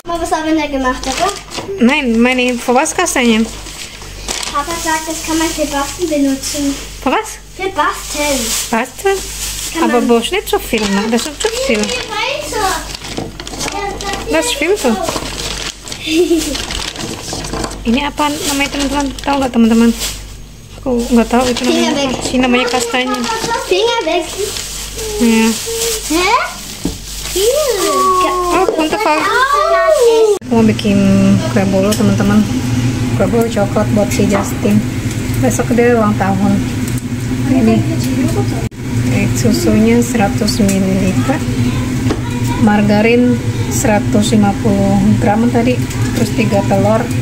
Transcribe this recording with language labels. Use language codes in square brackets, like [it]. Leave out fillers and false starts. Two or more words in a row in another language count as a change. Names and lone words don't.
[de] Was haben wir da gemacht, oder? Nein, meine, für was Kastanien? Papa sagt, das kann man für Basteln benutzen. Für was? Für Basteln. Basteln? Aber brauchst nicht so viel, ne? Das ist zu viel. Das ist viel so. [id] Ini apa namanya teman-teman? Tahu nggak teman-teman? Aku nggak tahu itu namanya apa. Ini namanya kastanya. [de] Finger weg. Ya. Hä? [id] Oh, untuk apa? Aku mau bikin kue bolu teman-teman. Kue bolu coklat buat si Justin. Besok dia ulang tahun. Ini. Susunya 100 ml, margarin 150 gram tadi, terus 3 telur.